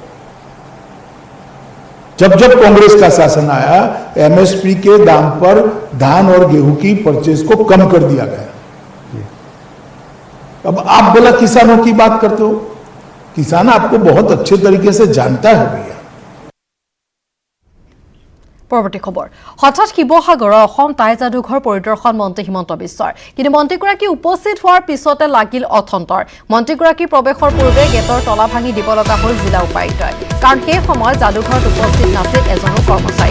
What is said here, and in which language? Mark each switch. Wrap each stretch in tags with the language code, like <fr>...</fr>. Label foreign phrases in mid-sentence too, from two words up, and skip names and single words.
<hi>जब जब कांग्रेस का शासन आया, एमएसपी के दाम पर धान और गेहूं की परचेज को कम कर दिया गया। अब आप बोला किसानों की बात करते हो, किसान आपको बहुत अच्छे तरीके से जानता है भैया।</hi> <as>পৰৱৰ্তী খবৰ, হঠাৎ শিৱসাগৰৰ অসম টাই যাদুঘৰ পৰিদৰ্শন মন্ত্ৰী হিমন্ত বিশ্বৰ, কিন্তু মন্ত্ৰীগৰাকী উপস্থিত হোৱাৰ পিছতে লাগিল অথন্তৰ। মন্ত্ৰীগৰাকী প্ৰৱেশৰ পূৰ্বে গেটৰ তলা ভাঙি দিব লগা হ'ল জিলা উপায়ুক্তই, কাৰণ সেই সময়ত যাদুঘৰত উপস্থিত নাছিল এজনো কৰ্মচাৰী।</as>